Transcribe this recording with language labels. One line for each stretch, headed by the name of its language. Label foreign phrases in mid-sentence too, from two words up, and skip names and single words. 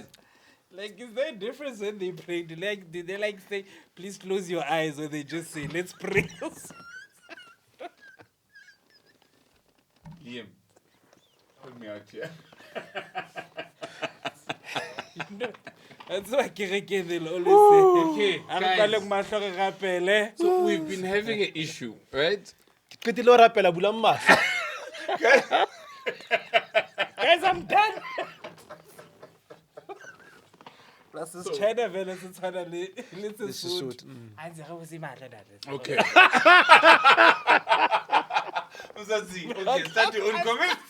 English: Like, is there a difference when they pray? Do they like say, please close your eyes, or they just say, let's pray? Liam, help me out here. That's why Kireke they'll always say, Okay,
Southern Sotho: "Ang
English: guys.
Southern Sotho: paleng mahlo ka pele."
English: So we've been having an issue, right?
Southern Sotho: Qetile ho rapela bula mahlo.
English: Guys, I'm done. Plus, it's China, vele, it's China, it's a This is suit. suit. I say, "How is he mad at that?" Okay. Okay, start your own comments.